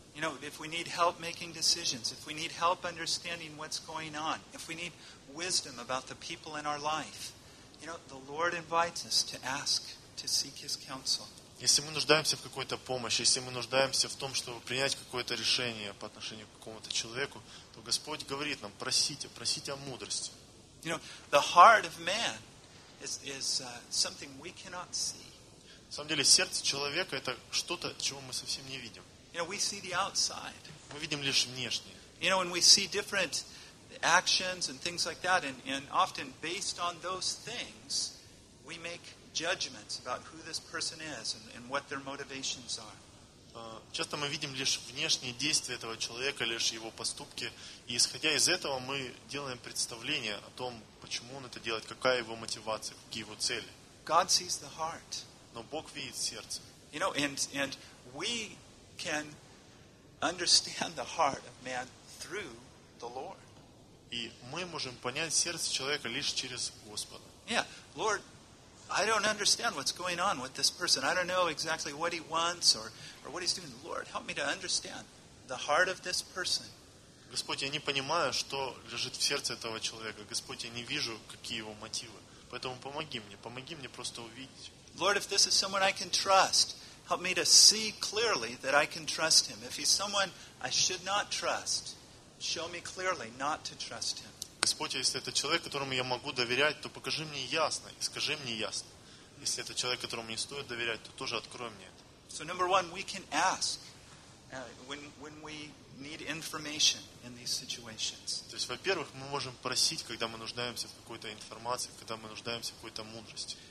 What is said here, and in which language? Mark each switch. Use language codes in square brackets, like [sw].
[en] You know, if we need help making decisions, if we need help understanding what's going on, if we need wisdom about the people in our life, you know, the Lord invites us to ask, to seek His counsel. [ru] Если мы нуждаемся в какой-то помощи, если мы нуждаемся в том, чтобы принять какое-то решение по отношению к какому-то человеку, то Господь говорит нам, просите, просите о мудрости. [en] You know, the heart of man is something we cannot see. [ru] На самом деле, сердце человека – это что-то, чего мы совсем не видим. [en] You know, we see the outside. [ru] Мы видим лишь внешнее. [en] You know, and we see different actions and things like that, and often based on those things, we make judgments about who this person is and what their motivations are. [ru] Часто мы видим лишь внешние действия этого человека, лишь его поступки, и исходя из этого мы делаем представление о том, почему он это делает, какая его мотивация, какие его цели. [en] God sees the heart. [ru] Но Бог видит сердце. [en] You know, and we can understand the heart of man through the Lord. [ru] И мы можем понять сердце человека лишь через Господа. [en] Yeah, Lord, I don't understand what's going on with this person. I don't know exactly what he wants or what he's doing. Lord, help me to understand the heart of this person. [ru] Господь, я не понимаю, что лежит в сердце этого человека. Господь, я не вижу, какие его мотивы. Поэтому помоги мне просто увидеть. [en] Lord, if this is someone I can trust, help me to see clearly that I can trust him. If he's someone I should not trust, show me clearly not to trust him. [ru] Господь, если это человек, которому я могу доверять, то покажи мне ясно и скажи мне ясно. Если это человек, которому не стоит доверять, то тоже открой мне это. [en] So number one, we can ask when we need information in these situations. [ru] То есть, во-первых, мы можем просить, когда мы нуждаемся в какой-то информации, когда мы нуждаемся в какой-то мудрости.